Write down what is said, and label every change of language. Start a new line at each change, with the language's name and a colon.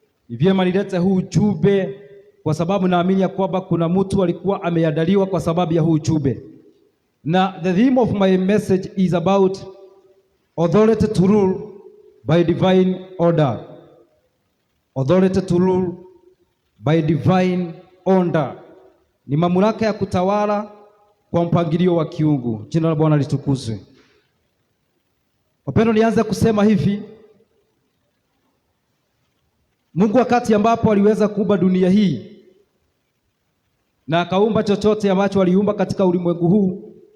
Swahili: Ni vyema nilete huu ujumbe, kwa sababu naamini ya kwamba kuna mtu alikuwa ameandaliwa kwa sababu ya huu ujumbe.
English: Na the theme of my message is about authority to rule by divine order. Authority to rule by divine order.
Swahili: Ni mamlaka ya kutawala kwa mpangilio wa kiungu. Jina la Bwana litukuzwe. Wapendwa, nianze kusema hivi. Mungu wakati ambapo aliweza kuumba dunia hii na akaumba chochote ambacho aliumba katika ulimwengu huu,